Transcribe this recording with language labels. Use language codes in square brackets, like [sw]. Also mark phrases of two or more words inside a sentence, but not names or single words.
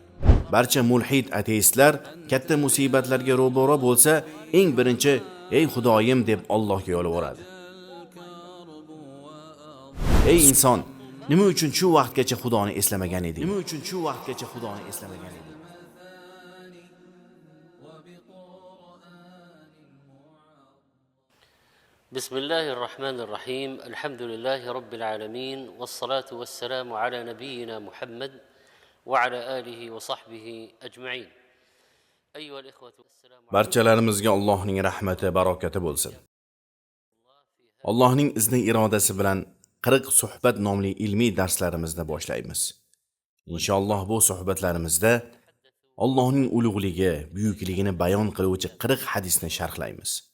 [uz] Barcha mulhid ateistlar katta musibatlarga ro'baro bo'lsa, eng birinchi ey Xudoyim deb Allohga yolvoradi. Ey inson, nima uchun shu vaqtgacha Xudoni eslamagan eding? Nima uchun shu vaqtgacha Xudoni eslamagan eding? [ar] بسم الله الرحمن الرحيم الحمد لله رب العالمين والصلاة والسلام على نبينا محمد وعلى آله وصحبه أجمعين أيها الإخوة السلام عليكم. [uz] Barchalarimizga Allohning rahmati, barokati bo'lsin. Allohning izni irodasi bilan 40 suhbat nomli ilmiy darslarimizni boshlaymiz. Inshaalloh bu suhbatlarimizda Allohning ulug'ligi, buyukligini bayon qiluvchi 40 hadisni sharhlaymiz.